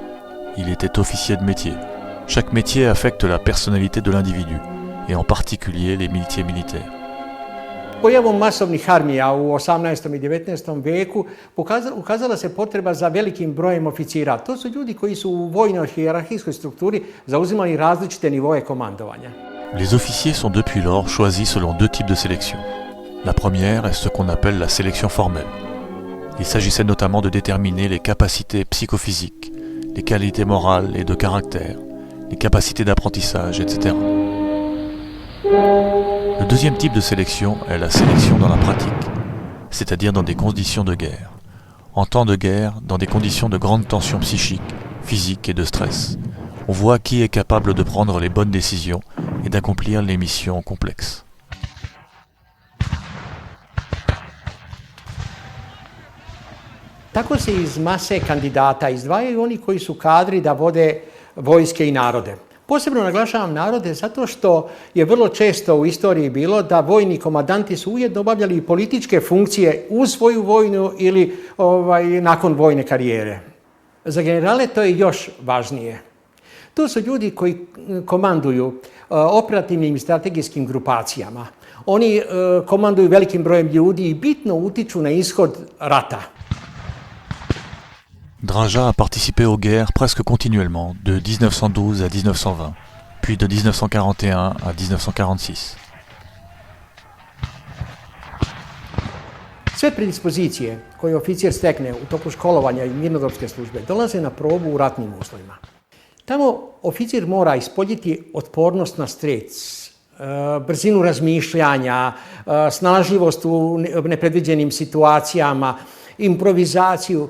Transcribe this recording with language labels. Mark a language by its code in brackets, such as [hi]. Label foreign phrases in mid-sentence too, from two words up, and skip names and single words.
[fr] Il était officier de métier. Chaque métier affecte la personnalité de l'individu, et en particulier les métiers militaires. [sr] Pojavom masovnih armija u 18. i 19. veku ukazala se potreba za velikim brojem oficira. To su ljudi koji su u vojnoj hijerarhijskoj strukturi zauzimali različite nivoe komandovanja. [fr] Les officiers sont depuis lors choisis selon deux types de sélection. La première est ce qu'on appelle la sélection formelle. Il s'agissait notamment de déterminer les capacités psychophysiques, les qualités morales et de caractère, les capacités d'apprentissage, etc. Le deuxième type de sélection est la sélection dans la pratique, c'est-à-dire dans des conditions de guerre. En temps de guerre, dans des conditions de grande tension psychique, physique et de stress, on voit qui est capable de prendre les bonnes décisions et d'accomplir les missions complexes. [sr] Tako se iz mase kandidata izdvajaju oni koji su kadri da vode vojske i narode. Posebno naglašavam narode zato što je vrlo često u istoriji bilo da vojni komandanti su ujedno obavljali i političke funkcije uz svoju vojnu ili nakon vojne karijere. Za generale to je još važnije. To su ljudi koji komanduju operativnim i strategijskim grupacijama. Oni komanduju velikim brojem ljudi i bitno utiču na ishod rata. [fr] Draža a participé aux guerres presque continuellement, de 1912 à 1920, puis de 1941 à 1946. [sr] Sve predispozicije koje oficir stekne u toku školovanja i mirnodopske službe dolaze na probu u ratnim uslovima. Tamo oficir mora ispoljiti otpornost na stres, brzinu razmišljanja, snažljivost u nepredviđenim situacijama, improvizaciju.